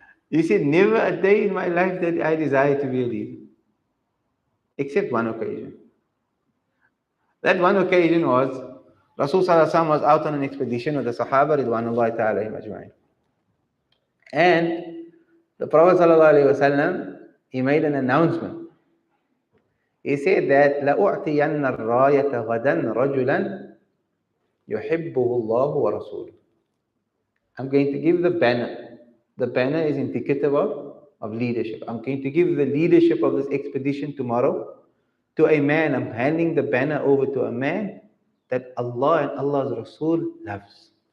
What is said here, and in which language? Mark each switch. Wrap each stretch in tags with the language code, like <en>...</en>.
<en>You see, never a day in my life that I desire to be a leader, except one occasion. That one occasion was Rasul Sallallahu Alaihi Wasallam was out on an expedition with the Sahaba Ridwanullahi Ta'ala Ajma'in. And the Prophet Sallallahu Alaihi Wasallam, he made an announcement. He said that</en> <ar>لَأُعْتِيَنَّ الرَّايَةَ غَدًا رَجُلًا يُحِبُّهُ اللَّهُ وَرَسُولُهُ.</ar> <en>I'm going to give the banner. The banner is indicative of leadership. I'm going to give the leadership of this expedition tomorrow to a man. I'm handing the banner over to a man that Allah and Allah's Rasul loves.</en>